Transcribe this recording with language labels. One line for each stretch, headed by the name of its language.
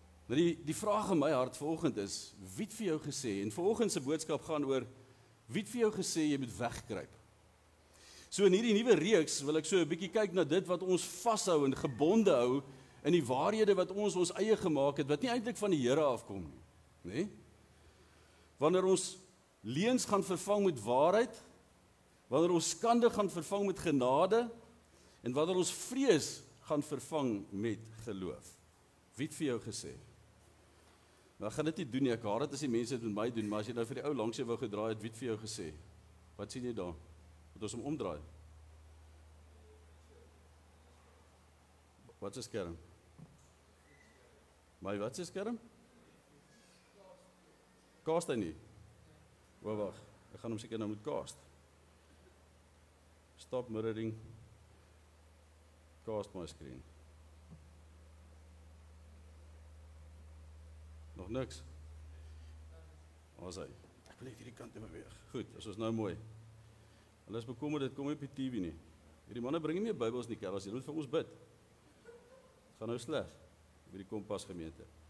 Afrikaans: Nou die vraag in my hart vanoggend is, wie het vir jou gesê? En vanoggend se boodskap gaan oor, wie het vir jou gesê, jy moet wegkruip? So in hierdie nuwe reeks wil ek so 'n bietjie kyk na dit wat ons vashou en gebonde hou, in die waarhede wat ons eie gemaak het, wat nie eintlik van die Here afkom nie, nê? wanneer ons leuns gaan vervang met waarheid, wanneer ons skande gaan vervang met genade, en wanneer ons vrees gaan vervang met geloof. Wie het vir jou gesê? Nou, ek gaan dit nie doen nie, ek haat dit as die mense dit met my doen, maar as jy nou vir die ou langs jou wou gedraai het, wie het vir jou gesê? Wat sien jy daar? Moet ons hom omdraai? Wat is skerm? Maar wat is skerm? Kaast hy nie? Wag, ek gaan hom seker nou moet kaast.
English: Stop mirroring. Cast my screen.
Afrikaans: Nog niks? Waar is hy? Ek wil net hierdie kant in beweeg. Goed, as ons nou mooi. Hulle is bekommer, dit kom nie op die TV nie. Hierdie manne bring nie meer Bybels nie, kerels, julle moet vir ons bid. Het gaan nou sleg, by die Kompas gemeente.